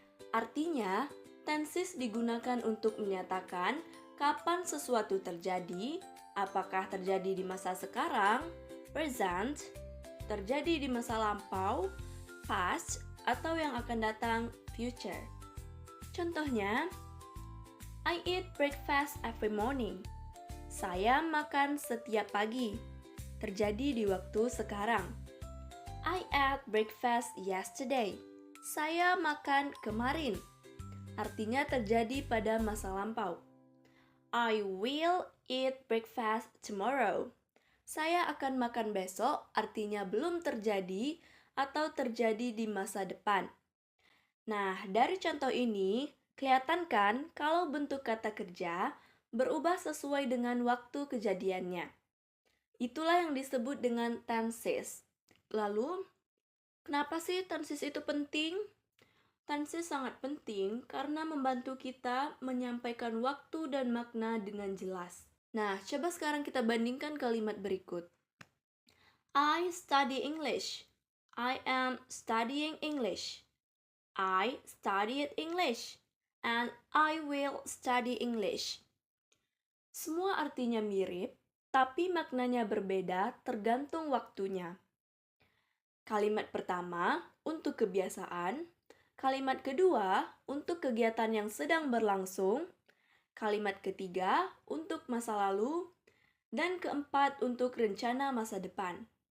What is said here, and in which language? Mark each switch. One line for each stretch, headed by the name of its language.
Indonesian: Artinya, tenses digunakan untuk menyatakan kapan sesuatu terjadi, apakah terjadi di masa sekarang, present, terjadi di masa lampau, past, atau yang akan datang, future. Contohnya,
English: I eat breakfast every morning.
Indonesian: Saya makan setiap pagi. Terjadi di waktu sekarang.
English: I ate breakfast yesterday.
Indonesian: Saya makan kemarin. Artinya terjadi pada masa lampau.
English: I will eat breakfast tomorrow.
Indonesian: Saya akan makan besok, artinya belum terjadi atau terjadi di masa depan. Nah, dari contoh ini, kelihatan kan kalau bentuk kata kerja berubah sesuai dengan waktu kejadiannya. Itulah yang disebut dengan tenses. Lalu, kenapa sih tenses itu penting? Tenses sangat penting karena membantu kita menyampaikan waktu dan makna dengan jelas. Nah, coba sekarang kita bandingkan kalimat berikut.
English: I study English. I am studying English. I studied English. And I will study English.
Indonesian: Semua artinya mirip, tapi maknanya berbeda tergantung waktunya. Kalimat pertama untuk kebiasaan, kalimat kedua untuk kegiatan yang sedang berlangsung, kalimat ketiga untuk masa lalu, dan keempat untuk rencana masa depan.